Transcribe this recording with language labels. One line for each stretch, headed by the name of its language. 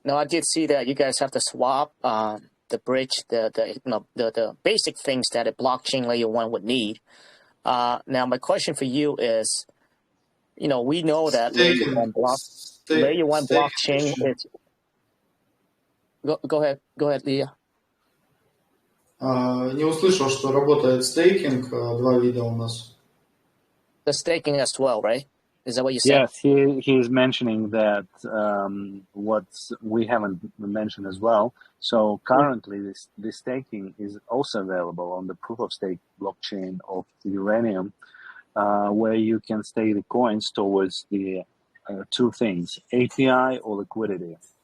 English: No, I did see that you guys have to swap the bridge, the basic things that a blockchain layer one would need. Now, my question for you is, we know that layer one blockchain is. Go ahead, Leah.
Russian: Не услышал, что работает стейкинг, два вида у нас.
English: The staking as well, right? Is that what you said? Yes, he is mentioning that what we haven't mentioned as well. So currently, this staking is also available on the proof of stake blockchain of Uranium, where you can stake the coins towards the two things: API or liquidity.